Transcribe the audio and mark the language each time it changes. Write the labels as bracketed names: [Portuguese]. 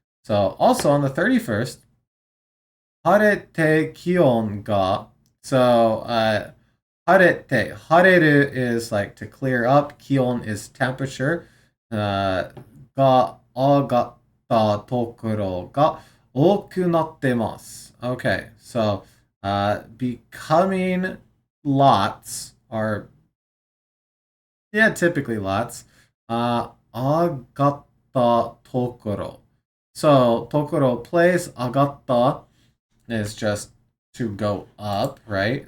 [English] So also on the 31st, [Japanese] 晴れて気温が. [English] So [Japanese] 晴れて, 晴れる [English] is like to clear up. 気温 is temperature. [Japanese] が上がったところが多くなってます. [English] Okay, so becoming lots are, yeah, typically lots. [Japanese] 上がったところ. [English] So ところ place 上がった is just to go up, right?